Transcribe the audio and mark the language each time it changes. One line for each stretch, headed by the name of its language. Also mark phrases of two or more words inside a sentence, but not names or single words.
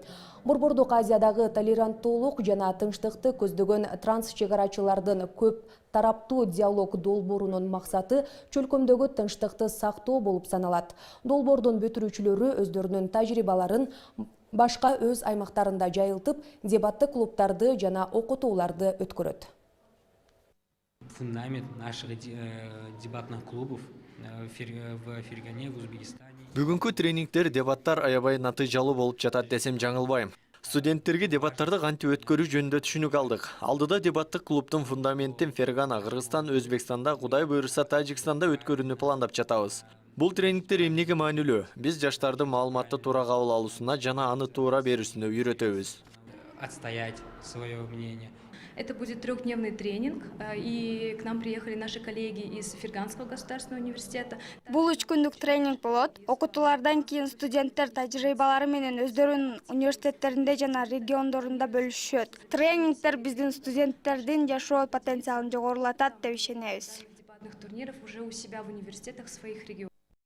Kyrgyz: Борбордук Азиядагы толеранттуулук жана тынчтыкты көздөгөн транс-чегарачылардын көп тараптуу диалог долбоорунун максаты чөлкөмдөгү тынчтыкты сактоо болуп саналат. Долбоордун бүтүрүүчүлөрү өздөрүнүн тажрыйбаларын башка өз аймактарында жайылтып, дебаттык клубтарды жана окутууларды өткөрөт.
Russian: Фундамент наших дебатных клубов в Фергане, в Узбекистане.
Kyrgyz: Бүгүнкү тренингтер дебаттар аябай натыйжалуу болуп жатат десем жаңылбайм. Студенттерге дебаттарды кантип өткөрүү жөнүндө түшүнүк алдык. Алдыда дебаттык клубдун фундаментин Фергана, Кыргызстан, Өзбекстанда, Кудай буйруса Тажикстанда өткөрүүнү пландап жатабыз. Бул тренингтер эмнеге маанилүү? Биз жаштарды маалыматты туура кабыл алуусуна жана аны туура берүүсүнө үйрөтөбүз.
Russian: Отстоять свое мнение. Это будет трехдневный тренинг, и к нам приехали наши коллеги из Ферганского государственного университета.
Kyrgyz: Бул 3 күндүк тренинг болот. Окутуулардан кийин студенттер тажрыйбалары менен өздөрүнүн университеттеринде жана региондорунда бөлүшөт. Тренингтер биздин студенттердин жашоо потенциалын жогорулатат деп ишенебиз.
Russian: Дебатных турниров уже у себя в университетах своих регионов.